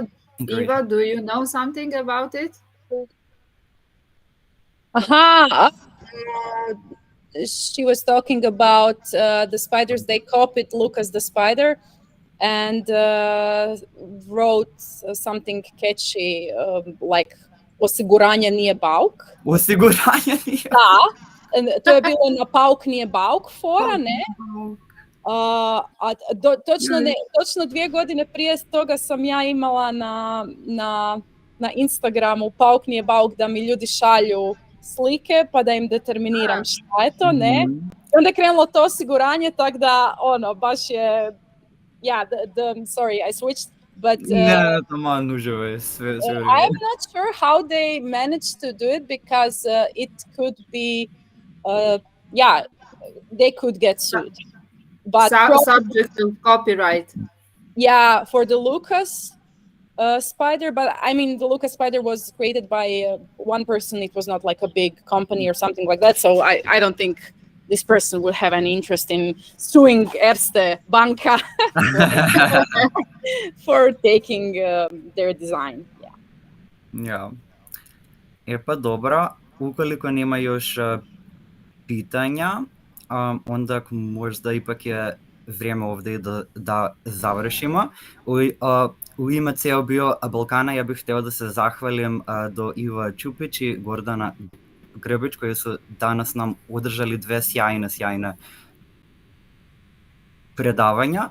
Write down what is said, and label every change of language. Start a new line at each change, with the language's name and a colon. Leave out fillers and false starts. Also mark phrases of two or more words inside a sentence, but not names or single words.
English: Eva, do you know something about it? She was talking about the spiders. They copied Lucas the spider and wrote something catchy like
Croatian: osiguranje nije bauk. Osiguranje nije bauk. Da, to je bilo na pauk nije bauk fora, ne? Točno 2 godine prije toga sam ja imala na Instagramu pauk nije bauk, da mi ljudi šalju slike pa da im determiniram šta je to, ne? I onda je krenulo to osiguranje, tako da baš je,
English: sorry, I switched, but I'm not sure how they managed to do it, because it could be, they could get sued. But subject of copyright. Yeah, for the Lucas spider, but I mean the Lucas spider was created by one person. It was not like a big company or something like that. So I don't think this person would have any interest in suing Erste Banka for taking their design.
Croatian: Ja. Pa dobro, ukoliko nema još pitanja, onda možda ipak je vrijeme ovdje da završimo. U ime cijelog Bio Balkana ja bih htio da se zahvalim do Ive Čupić i Gordana Grbić, koji su danas nam održali 2 sjajne predavanja.